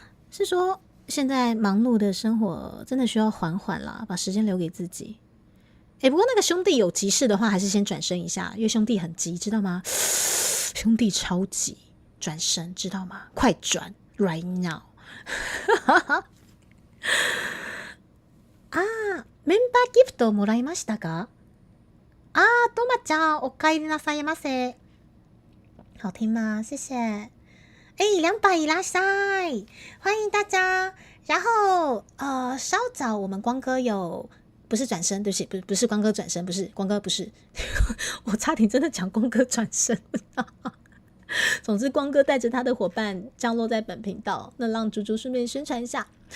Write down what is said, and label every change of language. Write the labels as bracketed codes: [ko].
[zh] 是说现在忙碌的生活真的需要缓缓啦，把时间留给自己。不过那个兄弟有急事的话，还是先转身一下，因为兄弟很急，知道吗？兄弟超急，转身，知道吗？快转， [en] right now [ja] メンバーギフトもらいましたか？トマちゃん、お帰りなさいませ。 [zh] 好听吗？谢谢。 [ja] 200いらっしゃい， [zh] 欢迎大家。然后稍早我们光哥有不是转身，对不起，不是光哥转身，不是光哥，不是，我差点真的讲光哥转身。总之，光哥带着他的伙伴降落在本频道，那让猪猪顺便宣传一下。